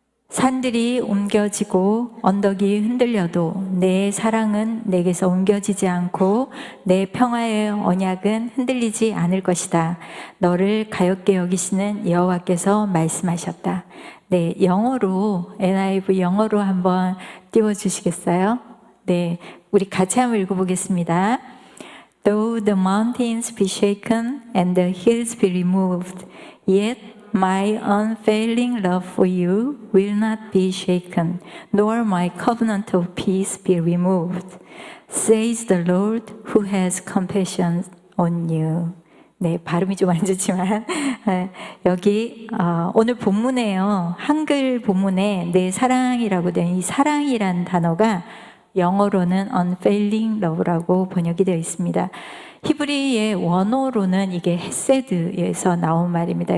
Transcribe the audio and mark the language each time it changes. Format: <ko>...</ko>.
<ko>산들이 옮겨지고 언덕이 흔들려도 내 사랑은 내게서 옮겨지지 않고 내 평화의 언약은 흔들리지 않을 것이다. 너를 가엾게 여기시는 여호와께서 말씀하셨다. 네, 영어로 NIV 영어로 한번 띄워주시겠어요? 네, 우리 같이 한번 읽어보겠습니다.</ko> <en>Though the mountains be shaken and the hills be removed, yet my unfailing love for you will not be shaken, nor my covenant of peace be removed, says the Lord who has compassion on you.</en> <ko>네, 발음이 좀 안 좋지만 여기 오늘 본문에요. 한글 본문에 내 사랑이라고 된 이 사랑이란 단어가 영어로는</ko> <en>unfailing love</en> <ko>라고 번역이 되어 있습니다. 히브리의 원어로는 이게 헤세드에서 나온 말입니다.</ko>